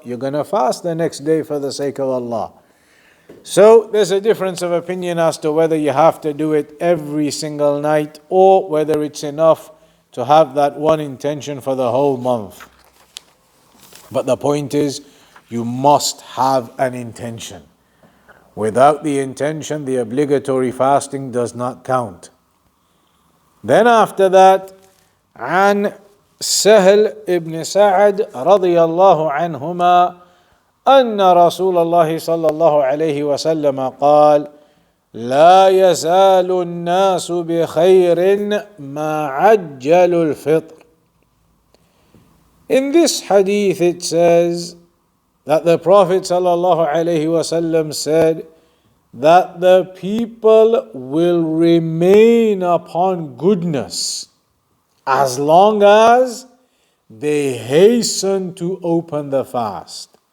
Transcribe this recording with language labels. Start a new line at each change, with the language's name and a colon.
English: You're going to fast the next day for the sake of Allah. So there's a difference of opinion as to whether you have to do it every single night or whether it's enough to have that one intention for the whole month. But the point is, you must have an intention. Without the intention, the obligatory fasting does not count.
Arabic: Then after that, عن سهل ابن سعد رضي الله عنهما أن رسول الله صلى الله عليه وسلم قال: لا يزال الناس بخير ما عجلوا الفطر.
English: In this hadith it says that the Prophet sallallahu alaihi wasallam said that the people will remain upon goodness as long as they hasten to open the fast.